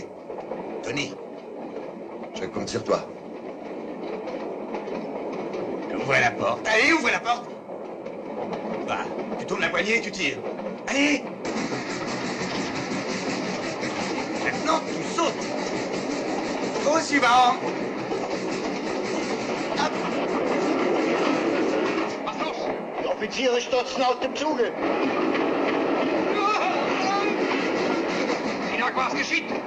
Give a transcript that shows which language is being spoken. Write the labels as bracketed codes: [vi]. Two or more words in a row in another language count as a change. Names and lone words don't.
[fr] Tony, je compte sur toi. Ouvrez la porte. Allez, ouvrez la porte. Va, tu tournes la poignée et tu tires. Allez. Maintenant, tu sautes. Au suivant. [de] Was los? Die Offiziere stürzen aus dem Zuge. Inak, was geschieht?